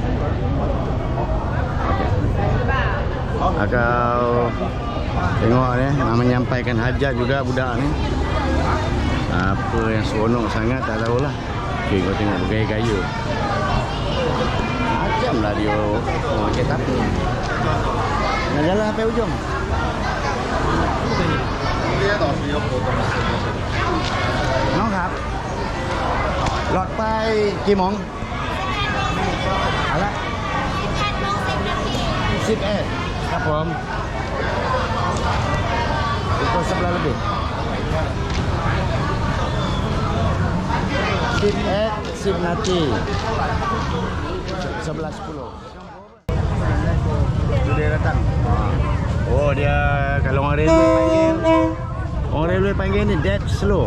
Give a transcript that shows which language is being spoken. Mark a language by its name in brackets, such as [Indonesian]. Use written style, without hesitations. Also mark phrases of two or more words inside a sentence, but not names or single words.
[Malay] Agak tengok ni, nak menyampaikan hajat juga budak ni. Apa yang seronok sangat tak tahulah. Okey, kau tengok bergaya-gaya. Macam lah dia makan tapi. Nak jalan sampai ujung. [Thai] น้องครับหลอดไปกี่โมงอะไร11ครับผม [Malay] pukul 11 lebih 10 nanti 11.10 dia datang. Oh, dia kalau orang railway panggil ni [English] dead slow.